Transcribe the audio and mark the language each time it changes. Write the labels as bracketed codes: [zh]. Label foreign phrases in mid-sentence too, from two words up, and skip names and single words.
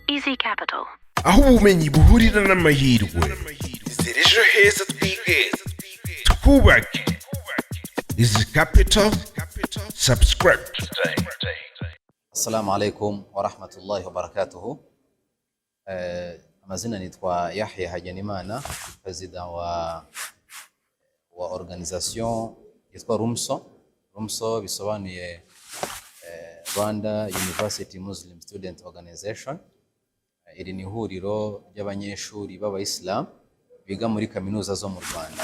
[rw] Easy Capital. aho ubumenyi buhurira n'amahirwe. Izere ejo heza twige twubake. [en] Easy Capital. Subscribe today. [ar] السلام عليكم ورحمة الله وبركاته. [rw] Amazina nitwa Yahya Hagenimana, president wa organisation yitwa RUMSO. RUMSO bisobanuye Rwanda University Muslim Student Organization. Iri ni ihuriro ry'abanyeshuri b'abayisilamu biga muri kaminuza zo mu Rwanda.